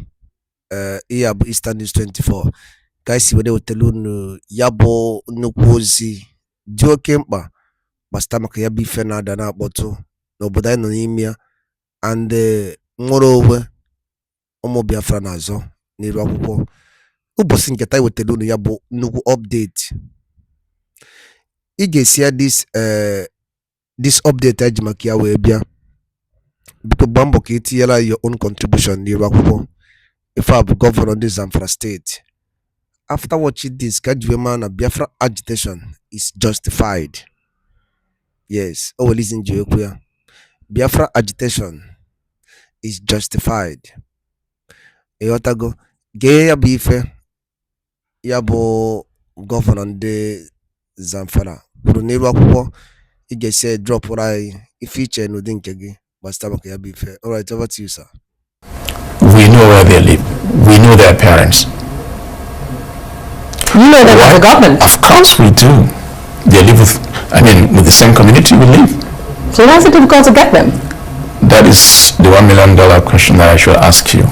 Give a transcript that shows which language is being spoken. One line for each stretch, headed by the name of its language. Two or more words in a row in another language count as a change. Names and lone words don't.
Igbo: Ihe bụ Eastern News 24 ka anyị si were wetara unu ya bụ nnukwu ozi dị oke mkpa gbasara maka ya bụ ife na-ada na-akpọtụ n'obodo anyị nọ n'ime ya and nwere onwe ụmụ Biafra na-azọ n'iru akwụkwọ. Ụbọchị nketa anyị wetara unu ya bụ nnukwu update. Ị ga-esi ya
English: this update
Igbo: eji maka ya wee bịa biko gbaa mbọ ka etinyela
English: your own contribution
Igbo: n'iru akwụkwọ. Ife a bụ gọvanọ ndị Zamfara steeti.
English: After watching this,
Igbo: ka ji wee mara na Biafra
English: agitation is justified.
Igbo: Yes, o welizi nji ekwu ya. Biafra
English: agitation is justified.
Igbo: Ịghọtago gee ya bụ ife ya bụ gọvanọ ndị Zamfara kwuru n'iru akwụkwọ. Ị ga-esi drop anyị ife iche n'ụdị nke gị gbasara maka ya bụ ife.
English: All right, over to you, sir. We know where they live. We know their parents. You know them as a government. Of course we do. They live with the same community we live. So why is it difficult to get them? That is the $1 million question that I should ask you.